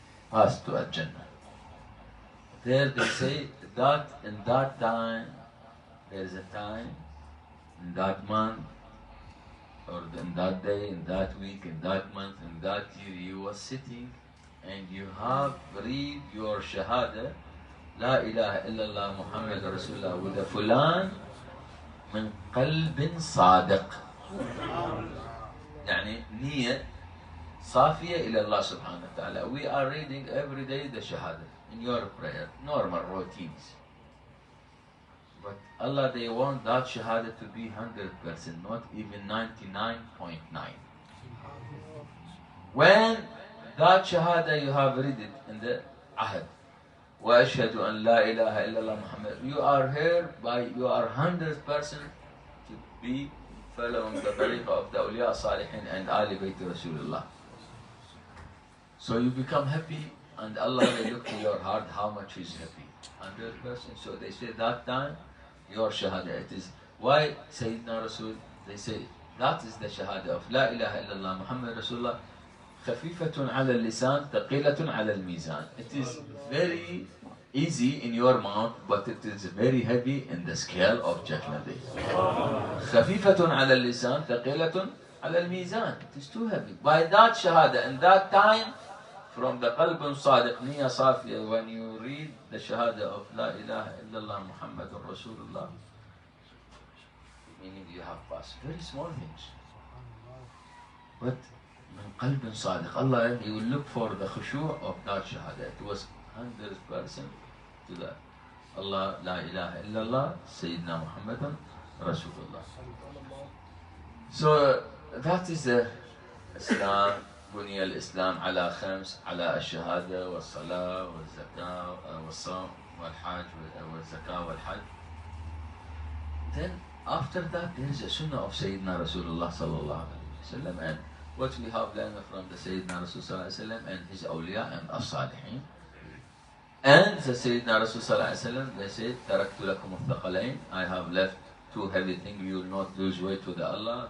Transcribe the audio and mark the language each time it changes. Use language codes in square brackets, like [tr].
[en] Pass to Al-Jannah. There they say that in that time, there is a time, in that month, or in that day, in that week, in that month, in that year, you were sitting and you have read your Shahada, La ilaha illallah Muhammad Rasulullah, with a fulan min qalbin sadiq. [ar] Yani niyyah صافية إلى الله سبحانه وتعالى. [en] We are reading every day the Shahada in your prayer, normal routines. But Allah, they want that Shahada to be 100%, not even 99.9. When that Shahada you have read it in the Ahad, وَأَشْهَدُ أَنْ لَا إِلَهَ إِلَّا اللَّهُ مُحَمَّدٌ, you are here by, you are 100% to be following the tariqah of the awliya salihin and Ali Bayt Rasulullah. So you become happy, and Allah will look to your heart how much is happy. 100%. So they say that time, your Shahada. It is why Sayyidina Rasul, they say that is the Shahada of La ilaha illallah Muhammad Rasulullah. [ar] خفيفة على اللسان ثقيلة على الميزان. [en] It is very easy in your mouth, but it is very heavy in the scale of Judgment Day. [ar] خفيفة على اللسان ثقيلة على الميزان. [en] It is too heavy. By that Shahada, in that time, from the qalb sadiq, niya safiya, when you read the Shahada of La ilaha illallah Muhammadur Rasulullah, meaning you have passed very small things. But min qalb sadiq, Allah, He will look for the khushu' of that Shahada. It was 100% to that. Allah, La ilaha illallah, Sayyidina Muhammadan Rasulullah. So that is the Islam. [ar] بني الإسلام على خمس، على الشهادة والصلاة والزكاة والصوم والحج والزكاة والحج. [en] Then after that there is a sunnah of Sayyidina Rasulullah sallallahu alayhi wa sallam, and what we have learned from the Sayyidina Rasul sallallahu alayhi wa sallam and his awliya and as-salihin. And the Sayyidina Rasul sallallahu alayhi wa sallam, they said, تَرَكْتُ لَكُمُ الثَّقَلَيْنِ, I have left two heavy things, you will not lose weight to the Allah.